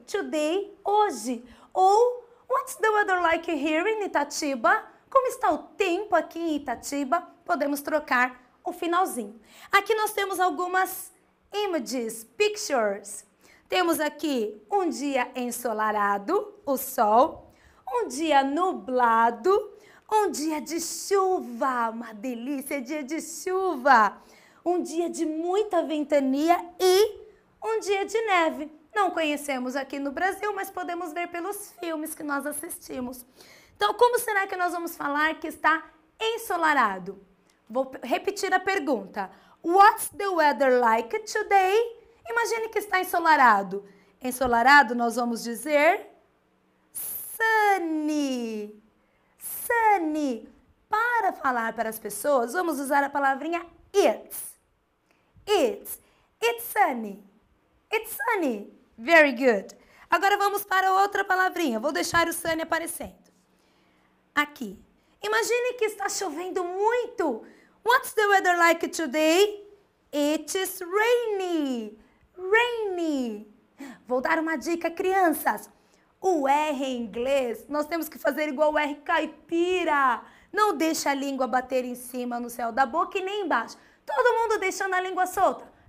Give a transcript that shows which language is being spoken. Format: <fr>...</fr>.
<en>Today,</en> <pt>hoje. Ou</pt> <en>what's the weather like here in Itatiba?</en> <pt>Como está o tempo aqui em Itatiba? Podemos trocar o finalzinho. Aqui nós temos algumas</pt> <en>images, pictures.</en> <pt>Temos aqui um dia ensolarado, o sol, um dia nublado, um dia de chuva, uma delícia, dia de chuva, um dia de muita ventania e um dia de neve. Não conhecemos aqui no Brasil, mas podemos ver pelos filmes que nós assistimos. Então, como será que nós vamos falar que está ensolarado? Vou repetir a pergunta.</pt> <en>What's the weather like today?</en> <pt>Imagine que está ensolarado. Ensolarado nós vamos dizer sunny.</pt> <en>Sunny.</en> <pt>Para falar para as pessoas, vamos usar a palavrinha it's.</pt> <en>It's sunny. It's sunny. Very good.</en> <pt>Agora vamos para outra palavrinha. Vou deixar o sunny aparecendo. Aqui. Imagine que está chovendo muito.</pt> <en>What's the weather like today? It is rainy. Rainy.</en> <pt>Vou dar uma dica, crianças. O R em inglês, nós temos que fazer igual o R caipira. Não deixa a língua bater em cima no céu da boca e nem embaixo. Todo mundo deixando a língua solta.</pt>